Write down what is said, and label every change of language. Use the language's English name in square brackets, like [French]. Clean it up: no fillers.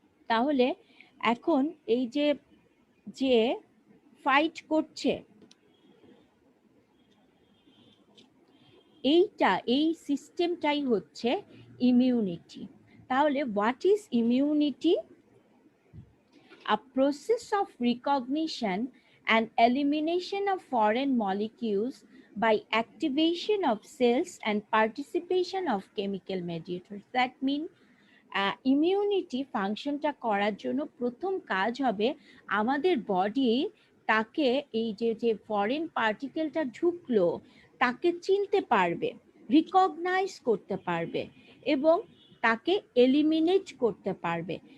[Bangla] তাহলে এখন এই যে যে ফাইট করছে, এই সিস্টেমটাই হচ্ছে ইমিউনিটি। [English] তাহলে what is immunity? A process of recognition and elimination of foreign molecules by activation of cells and participation of chemical mediators. That means [Bangla] immunity ফাংশনটা করার জন্য প্রথম কাজ হবে আমাদের বডি তাকে, এই যে ফরেন পার্টিকেলটা ঢুকলো তাকে চিনতে পারবে, রিকগনাইজ করতে পারবে, এবং তাকে এলিমিনেট করতে পারবে।